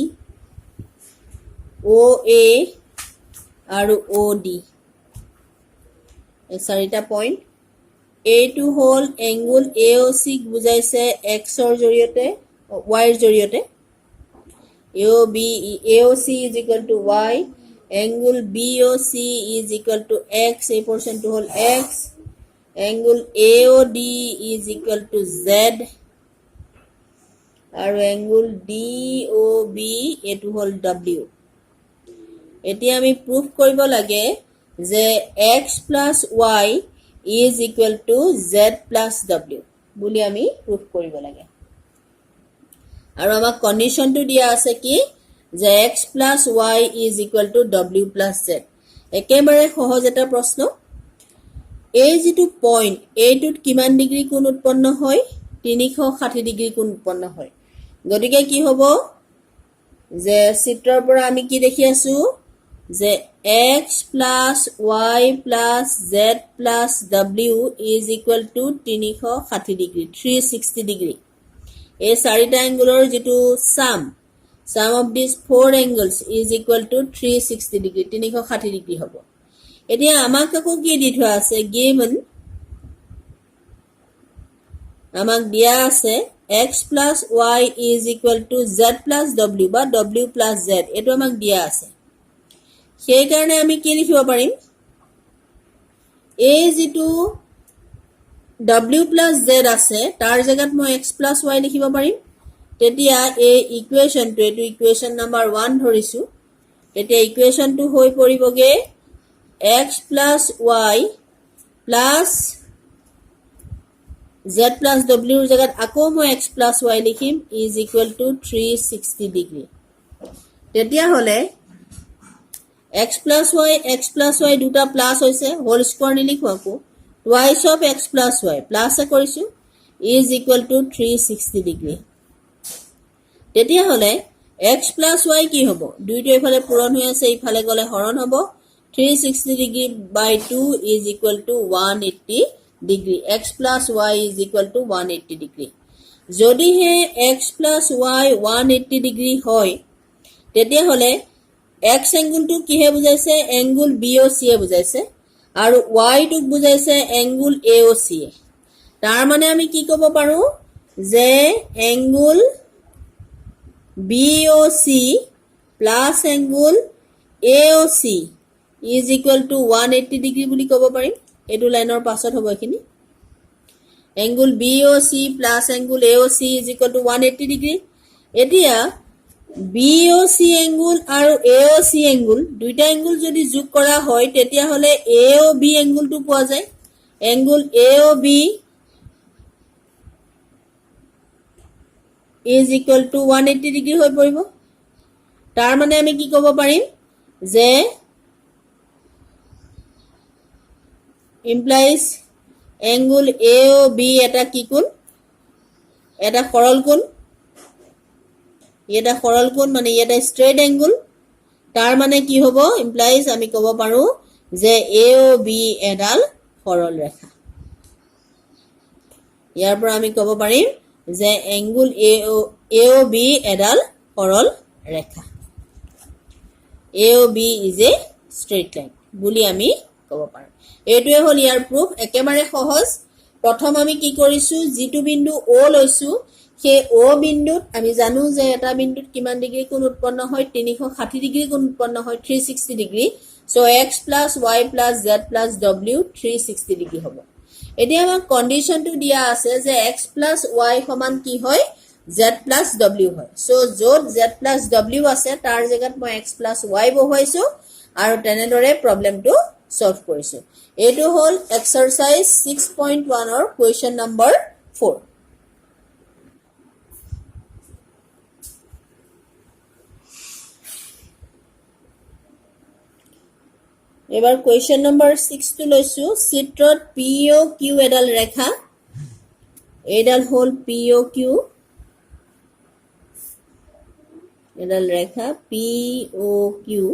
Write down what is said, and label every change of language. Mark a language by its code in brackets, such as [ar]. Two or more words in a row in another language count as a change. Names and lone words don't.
[as] OA আৰু OD এই চাৰিটা পইণ্ট এইটো হ'ল এংগুল AOC বুজাইছে x ৰ জৰিয়তে y ৰ জৰিয়তে [en] AOC is equal to y angle BOC is equal to x [as] এই পোরশনটো হ'ল x angle AOD is equal to z আৰু এংগুল DOB এটো হ'ল W এতিয়া আমি প্রুফ কৰিব লাগে যে [en] x plus y is equal to z plus w [as] বুলি আমি প্রুফ কৰিব লাগে আৰু আমাক কন্ডিশনটো দিয়া আছে কি যে x [en] plus y is equal to w plus z [as] একেবাৰে সহজ এটা প্ৰশ্ন এই যেটো পইণ্ট এইটোত কিমান ডিগ্ৰী কোণ উৎপন্ন হয় 360 ডিগ্ৰী কোণ উৎপন্ন হয় গতিকে কি হ'ব যে চিত্ৰৰ পৰা আমি কি দেখি আছো যে [en] x plus y plus z plus w is equal to [as] 360 ডিগ্ৰী 360 ডিগ্ৰী এই চাৰিটা এংগুলৰ যেটো [en] sum of these four angles is equal to [as] 360 ডিগ্ৰী 360 ডিগ্ৰী হ'ব এতিয়া আমাক আকৌ কি দি থোৱা আছে given আমাক দিয়া আছে [en] x plus y is equal to z plus w [as] বা [en] w plus z [as] এটো আমাক দিয়া আছে সেই কাৰণে আমি কি লিখিব পাৰিম a যেটো [en] w plus z [as] আছে তাৰ জায়গাত মই [en] x plus y [as] লিখিব পাৰিম তেতিয়া এই ইকুৱেচনটো এটো [en] equation number [as] 1 ধৰিছো তেতিয়া ইকুৱেচনটো হৈ পৰিবগে [en] x plus y plus z plus w [as] ৰ জায়গাত আকৌ মই [en] x plus y [as] লিখিম [en] is equal to [as] 360 ডিগ্ৰী তেতিয়া হলে [en] x plus y [as] দুটা প্লাস হৈছে [en] whole square [as] নিলিখো আকৌ twice [en] of x plus y [as] প্লাস কৰিছো [en] is equal to [as] 360 ডিগ্ৰী তেতিয়া হলে [en] x plus y [as] কি হ'ব দুইটো ইফালে পূৰণ হৈ আছে ইফালে গলে হৰণ হ'ব 360 ডিগ্ৰী [en] by 2 is equal to [as] 180 ডিগ্ৰী [en] x plus y is equal to [as] 180 ডিগ্ৰী যদি হে [en] x plus y [as] 180 ডিগ্ৰী হয় তেতিয়া হলে [en] x angle [as] টো কিহে বুজাইছে [en] angle BOC [as] এ বুজাইছে আৰু y টো বুজাইছে [en] angle AOC [as] তাৰ মানে আমি কি ক'ব পাৰো যে angle [en] BOC plus angle AOC is equal to [as] 180 ডিগ্ৰী বুলি ক'ব পাৰিম এটো লাইনৰ পাছত হ'ব এখিনি [en] angle BOC plus angle AOC is equal to [as] 180 ডিগ্ৰী এতিয়া [en] BOC angle [as] আৰু [en] AOC angle [as] দুইটা angle যদি যোগ কৰা হয় তেতিয়া হলে [en] AOB angle [as] টো পোৱা যায় [en] angle AOB is equal to [as] 180 ডিগ্ৰী হৈ পৰিব তাৰ মানে আমি কি ক'ব পাৰিম যে [en] implies angle AOB [as] এটা কি কোণ এটা সৰল কোণ এটা সৰল কোণ মানে এটা [en] straight angle [as] তাৰ মানে কি হ'ব ইমপ্লাইজ আমি ক'ব পাৰো যে AOB এডাল সৰল ৰেখা ইয়াৰ পৰা আমি ক'ব পাৰিম যে এংগুল AOB এডাল সৰল ৰেখা [en] AOB is a straight line [as] বুলি আমি ক'ব পাৰো এইটোৱে হ'ল ইয়াৰ প্ৰুফ একেবাৰে সহজ প্ৰথম আমি কি কৰিছো যিটো বিন্দু O লৈছো সেই O বিন্দুত আমি জানো যে এটা বিন্দুত কিমান ডিগ্ৰী কোণ উৎপন্ন হয় 360 ডিগ্ৰী কোণ উৎপন্ন হয় 360 ডিগ্ৰী সো x + y + z + w 360 ডিগ্ৰী হ'ব এতিয়া আমাৰ কন্ডিশনটো দিয়া আছে যে x + y সমান কি হয় z + w হয় সো য'ত z + w আছে তাৰ জায়গাত মই x + y বহাইছো আৰু তেনেদৰে প্ৰবলেমটো সলভ কৰিছো এইটো হ'ল এক্সাৰসাইজ 6.1 ৰ [en] question number [as] 4 এবাৰ [en] question number [as] 6 টো লৈছো চিত্ৰত POQ এডাল ৰেখা এডাল হ'ল POQ এডাল ৰেখা POQ